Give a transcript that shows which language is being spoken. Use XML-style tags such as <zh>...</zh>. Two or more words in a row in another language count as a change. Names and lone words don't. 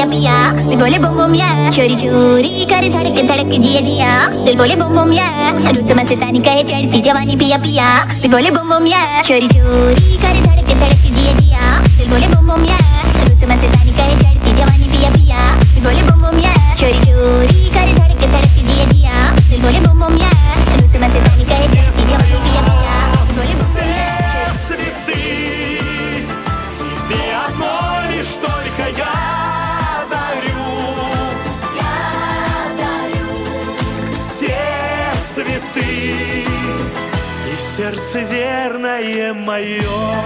<hi>पिया, दिल बोले बुम बुम ये, चोरी चोरी करे धड़क धड़क जिया जिया, दिल बोले बुम बुम ये, रुत मस्तानी कहे चढ़ती जवानी पिया पिया, दिल बोले बुम बुम ये, चोरी चोरी करे धड़क धड़क जिया जिया, दिल बोले बुम बुम ये, रुत मस्तानी कहे चढ़ती जवानी पिया पिया, दिल बोले बुम बुम ये, चोरी चोरी करे धड़क धड़क जिया जिया, दिल बोले बुम बुम ये, रुत मस्तानी कहे चढ़ती जवानी पिया पिया, दिल बोले बुम बुम ये.</hi> <ru>Цветы, тебе одно лишь только я дарю. Все цветы и сердце верное мое.</ru>